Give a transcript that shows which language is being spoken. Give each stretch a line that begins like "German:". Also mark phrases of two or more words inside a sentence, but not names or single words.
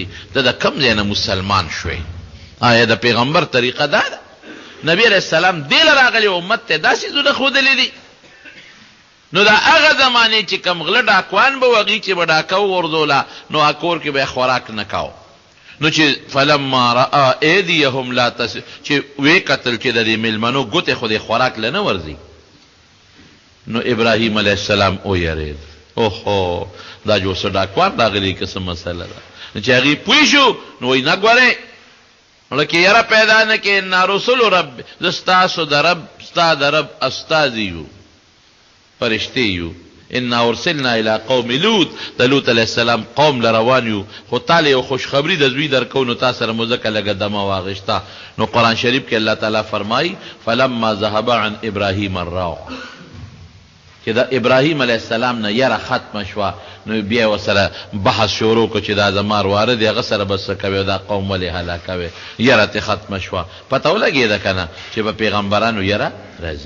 Pashto: ته د کم ځای نه مسلمان شوی؟ آیا د پیغمبر طریقه دا ده؟ نبی
Arabic: علیہ السلام
Pashto: دې له راغلی امت ته دا څیزونه ښودلي دي. نو دا هغه زمانې چې کم غله ډاکوان به وغي چې به ډاکه وغورځوله، نو هغه کور کې به خوراک نه کاو. نو چې
Arabic: فلما رأى ایدیهم لا
Pashto: چې وی قتل چې د دې میلمنو ګوتې خو دې خوراک له نه ورځي، نو ابراهیم
Arabic: علیہ السلام
Pashto: ویرید. اوهو دا جو څه ډاکوان راغلی که څه مسله ده. چې هغې پوه شو نو وایي نه ګورئ لکه یره پیدا نه کې
Arabic: ان رسول رب،
Pashto: زه ستاسو د رب ستا د رب استازي یو، فرشتې یو.
Arabic: انا ارسلنا الى قوم لوط،
Pashto: د لوط
Arabic: علیہ السلام
Pashto: قوم لروان یو. خو تاله یو خوشخبری د زوی درکو، نو تا سره مو ځکه لږه دمه واغشته. نو قرآن شریف کې الله تعالی فرمایي
Arabic: فلما ذهب عن ابراهیم الروع،
Pashto: چې د ابراهیم
Arabic: علیہ السلام
Pashto: نه یره ختمه شوه، نو بیا ورسره بحث شروع کړو چې دا زما ورواره دی، هغه سره به څه کوې، دا قوم ولې هلاکوې. یره ترې ختمه شوه. پته ولګېده که نه چې به پیغمبرانو یره راځي.